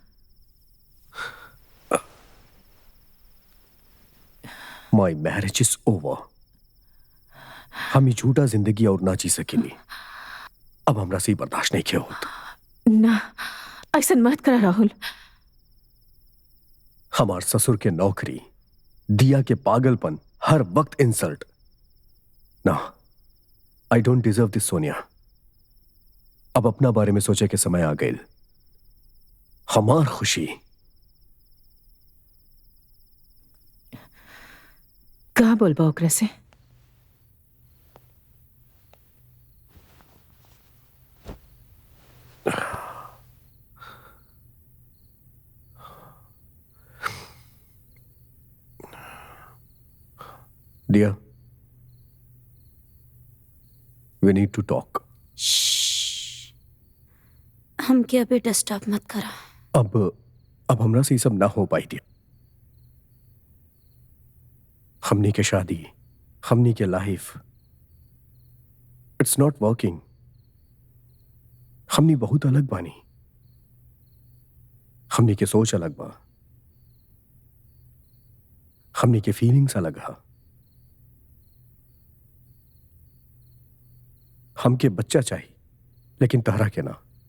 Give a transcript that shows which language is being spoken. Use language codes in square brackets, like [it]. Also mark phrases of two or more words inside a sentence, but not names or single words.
[en] My marriage is over [bho] हम ये झूठा जिंदगी और ना जी सकेली अब हमरा से बर्दाश्त नहीं किया होता ना, ऐसा मत करा राहुल। हमार ससुर के नौकरी, दिया के पागलपन, हर वक्त इंसल्ट। ना, [en] I don't deserve this Sonia. [bho] अब अपना बारे में सोचे के समय आ गए। हमार खुशी। का बोलबा ओकरा से? [en] Dear, we need to talk. [bho] हमके अभी डिस्टर्ब मत करा। अब हमरा से ये सब ना हो पाई थी। हमनी के शादी, हमनी के लाइफ, [en] it's not working. [bho] हमनी बहुत अलग बानी। हमनी के सोच अलग बा, हमनी के फीलिंग्स अलग हा। हमके बच्चा चाहिए, लेकिन तहरा के ना।